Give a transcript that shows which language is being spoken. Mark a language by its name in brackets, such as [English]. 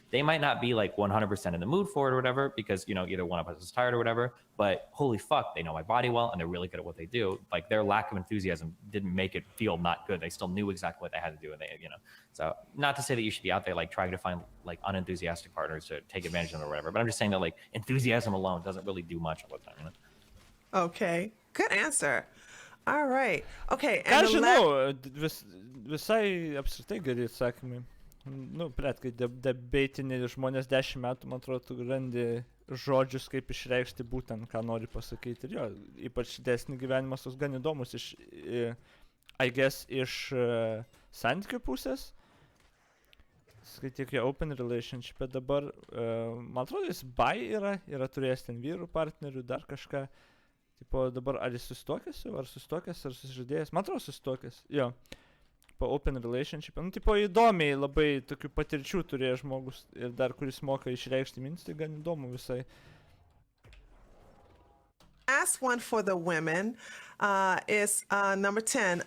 [English] They might not be like 100% in the mood for it or whatever, because either one of us is tired or whatever, but holy fuck, they know my body well and they're really good at what they do. Like their lack of enthusiasm didn't make it feel not good. They still knew exactly what they had to do, and so not to say that you should be out there like trying to find like unenthusiastic partners to take advantage of them or whatever, but I'm just saying that like enthusiasm alone doesn't really do much all the time. Okay, good answer. All right. Okay, [Lithuanian] Ką [English] and [Lithuanian] žinau, visai apskritai geri atsakymai. Blet, kai debatiniai žmonės 10 metų, man atrodo, tu randi žodžius, kaip išreikšti būtent, ką nori pasakyti. Ir jo, ypač didesnį gyvenimas toks gan įdomus [English] I guess, [Lithuanian] iš santykių pusės. Skaityk jo open relationship, bet dabar, man atrodo, jis bi yra turėjęs ten vyrų partnerių, dar kažką. Tipo, dabar ar jis susituokęs, ar susižadėjęs? Man atrodo, susituokęs, jo. Po open relationship. Tipo, įdomiai labai tokių patirčių turėjo žmogus ir dar kuris moka išreikšti mintis, tai gan įdomu visai. [English] last one for the women is number 10.